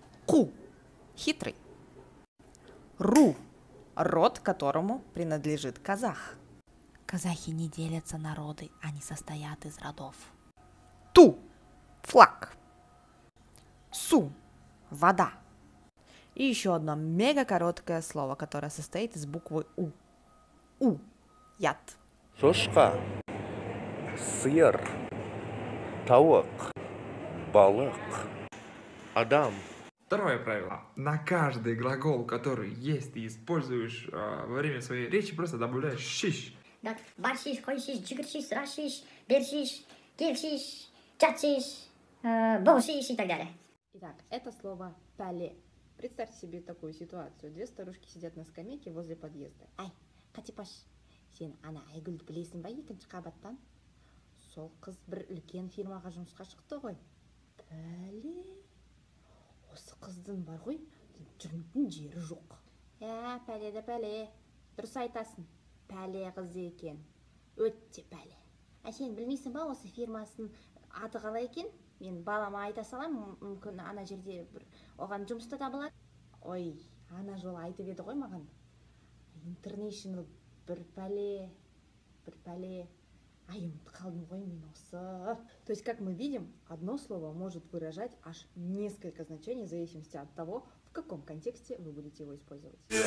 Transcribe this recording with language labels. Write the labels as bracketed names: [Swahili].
[Russian] Ку – хитрый. Ру – род, которому принадлежит казах. Казахи не делятся на роды, они состоят из родов. Ту – флаг. Су – вода. И еще одно мега короткое слово, которое состоит из буквы У. У – яд. [Kazakh] Шошқа, сиыр, тауық, балық, адам. [Russian] Второе правило. На каждый глагол, который есть ты используешь во время своей речи, просто добавляешь шиш. Да, баршиш, койшиш, джигршиш, срашиш, бершиш, кельшиш, чатшиш, болшиш и так далее. Итак, это слово «пале». Представьте себе такую ситуацию. 2 старушки сидят на скамейке возле подъезда. [Kazakh] Ай, Катипаш, сен ана Айгүлді білесің ба 2-ші қабаттан? Сол қыз бір үлкен фирмаға жұмысқа шықты ғой. Пәле, осы қыздың бар ғой, жүрмейтін жері жоқ. Пәле де пәле, дұрыс айтасың, пәле қыз екен, өтте пәле. Сен білмейсің ба осы фирмасын аты қалай екен? Мен балама айта салам, мүмкін ана жерде бір оған жұмыста табылады. Ой, ана жолы айтып еді ғой маған. International бір пәле. Ай, ұмытып қалдым ғой мен осы. [Russian] То есть, как мы видим, одно слово может выражать аж несколько значений в зависимости от того, в каком контексте вы будете его использовать.